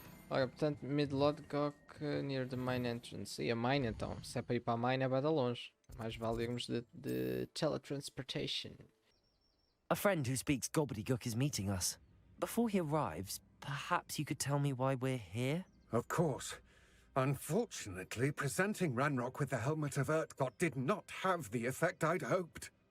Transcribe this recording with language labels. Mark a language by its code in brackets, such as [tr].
[pt] Ora, portanto, [en] Mid-Lodgok near the mine entrance. [pt] E a mine então, se é para ir para a mine é bem de longe. Mais vale irmos de teletransportation. [en] A friend who speaks gobbledygook is meeting us. Before he arrives, perhaps you could tell me why we're here? Of course. Unfortunately, presenting Ranrock with the helmet of Urtkot did not have the effect I'd hoped.